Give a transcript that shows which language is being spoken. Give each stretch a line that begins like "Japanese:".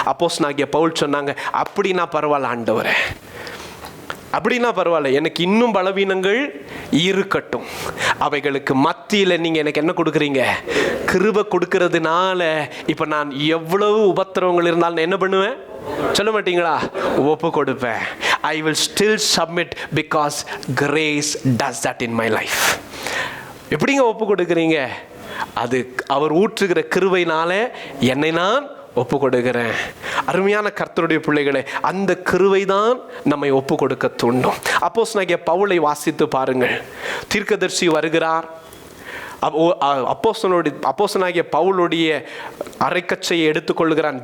Tamil: அப்போஸ்தலனாகிய பவுல் சொன்னாங்க, அப்படின்னா பரவாயில்ல ஆண்டவரே, அப்படின்னா பரவாயில்ல, எனக்கு இன்னும் பலவீனங்கள் இருக்கட்டும். அவைகளுக்கு மத்தியில் நீங்கள் எனக்கு என்ன கொடுக்குறீங்க? கிருபை கொடுக்கறதுனால இப்போ நான் எவ்வளவு உபத்திரவங்கள் இருந்தாலும் நான் என்ன பண்ணுவேன்? சொல்ல மாட்டீங்களா? ஒப்பு கொடுப்பேன்.
English: I will still submit because grace does that in my life.
Tamil: எப்படிங்க ஒப்பு கொடுக்குறீங்க? அது அவர் ஊற்றுகிற கிருபையினால என்னை நான் ஒப்பு கொடுக்கிறேன். அருமையான கர்த்தருடைய பிள்ளைகளே, அந்த கிருபை தான் நம்மை ஒப்பு கொடுக்க தூண்டும். அப்போஸ்தலனாகிய பவுலை வாசித்து பாருங்கள். தீர்க்கதரிசி வருகிறார். அப்போஸ்தலனாகிய பவுலுடைய அரைக்கச்சையை எடுத்துக்கொள்கிறான்.